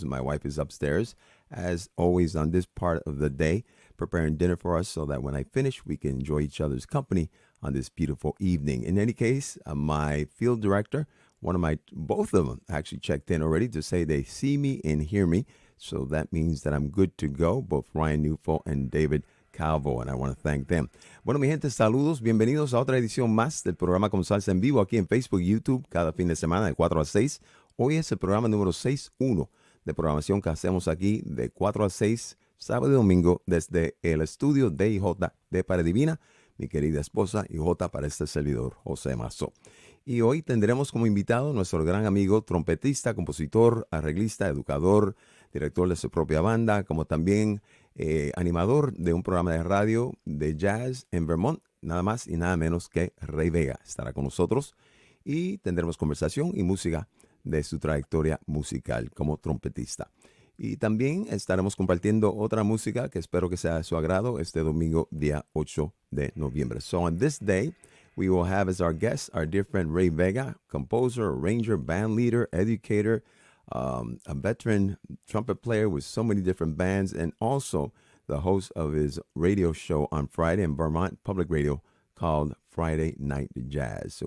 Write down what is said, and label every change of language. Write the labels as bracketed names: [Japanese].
[English] And my wife is upstairs, as always, on this part of the day, preparing dinner for us so that when I finish, we can enjoy each other's company on this beautiful evening. In any case, my field director, both of them actually checked in already to say they see me and hear me. So that means that I'm good to go, both Ryan Newfo and David Calvo, and I want to thank them. [Spanish] Bueno, mi gente, saludos, bienvenidos a otra edición más del programa Con Salsa en vivo aquí en Facebook y YouTube cada fin de semana de 4 a 6. Hoy es el programa número 61 de programación que hacemos aquí de 4 a 6, sábado y domingo, desde el estudio de IJ de Pared Divina, mi querida esposa IJ para este servidor, José Mazo. Y hoy tendremos como invitado nuestro gran amigo, trompetista, compositor, arreglista, educador, director de su propia banda, como también animador de un programa de radio de jazz en Vermont, nada más y nada menos que Rey Vega. Estará con nosotros y tendremos conversación y música de su trayectoria musical como trompetista. Y también estaremos compartiendo otra música que espero que sea de su agrado este domingo, día 8 de noviembre. [English] So on this day, we will have as our guest our dear friend Rey Vega, composer, arranger, band leader, educator, a veteran trumpet player with so many different bands, and also the host of his radio show on Friday in Vermont Publc Radio called Friday Night Jazz.